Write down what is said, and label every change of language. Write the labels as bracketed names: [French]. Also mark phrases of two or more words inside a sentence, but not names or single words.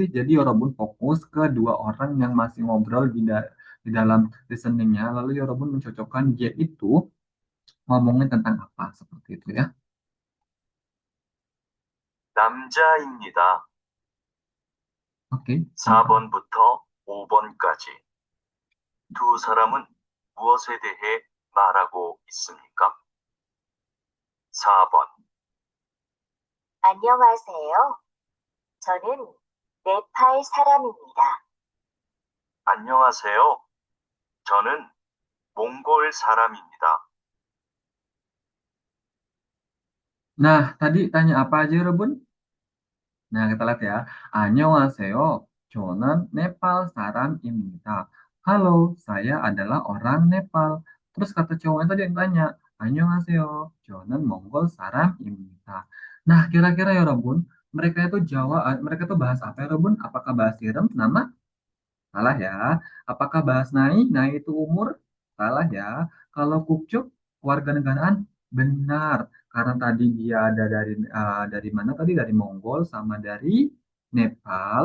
[Indonesian] Jadi Yorobun fokus ke dua orang yang masih ngobrol di dalam listeningnya. Lalu Yorobun mencocokkan dia itu ngomongin tentang apa seperti itu ya. [Korean] 남자입니다. [Indonesian] Oke, silakan. [Korean] 4번부터 5번까지 두 사람은 무엇에 대해 말하고 있습니까? 4번, 안녕하세요. 저는 네팔 사람입니다. 안녕하세요. 저는 몽골 사람입니다. [Indonesian] Nah, tadi tanya apa aja Rebun? Nah, kita lihat ya. [Korean] 안녕하세요, 저는 네팔 사람입니다. [Indonesian] Halo, saya adalah orang Nepal. Terus kata cowoknya tadi yang tanya, [Korean] 안녕하세요, 저는 몽골 사람입니다. [Indonesian] Nah, kira-kira ya Robun, mereka itu bahas apa ya Robun? Apakah bahas irem, nama? Salah ya. Apakah bahas Nai? Nai itu umur? Salah ya. Kalau Kukcuk, warga negaraan? Benar. Karena tadi dia ada dari mana tadi? Dari Mongol sama dari Nepal.